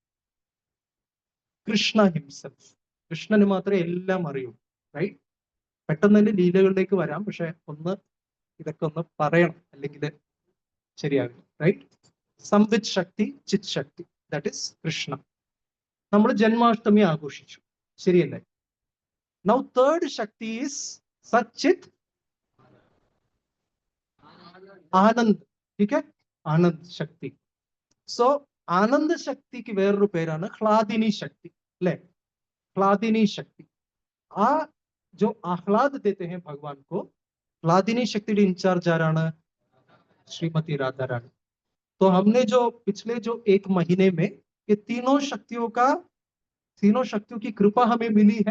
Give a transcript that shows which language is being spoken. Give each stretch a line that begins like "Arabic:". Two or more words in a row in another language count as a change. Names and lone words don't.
Malayalam: കൃഷ്ണ ഹിംസെൽഫ്. കൃഷ്ണന് മാത്രമേ എല്ലാം അറിയൂ, റൈറ്റ്? പെട്ടെന്ന് തന്നെ ലീലകളിലേക്ക് വരാം, പക്ഷെ ഇതൊക്കെ ഒന്ന് പറയണം, അല്ലെങ്കിൽ ശരിയാകും, റൈറ്റ്? സംവിത് ശക്തി, ചിത് ശക്തി,
English: that is Krishna.
Malayalam: നമ്മൾ ജന്മാഷ്ടമി ആഘോഷിച്ചു, ശരിയല്ലേ?
English: Now third Shakti is Satchit Anand.
Hindi: ठीक है, आनंद शक्ति. So आनंद शक्ति की
Malayalam: വേറൊരു പേരാണ്
Hindi: ह्लादिनी शक्ति, ले ह्लादिनी शक्ति. आ जो आह्लाद देते हैं भगवान को, ह्लादिनी शक्ति के इंचार्ज आराना श्रीमती राधा रानी. तो हमने जो पिछले जो 1 महीने में ये तीनों शक्तियों की कृपा हमें मिली है.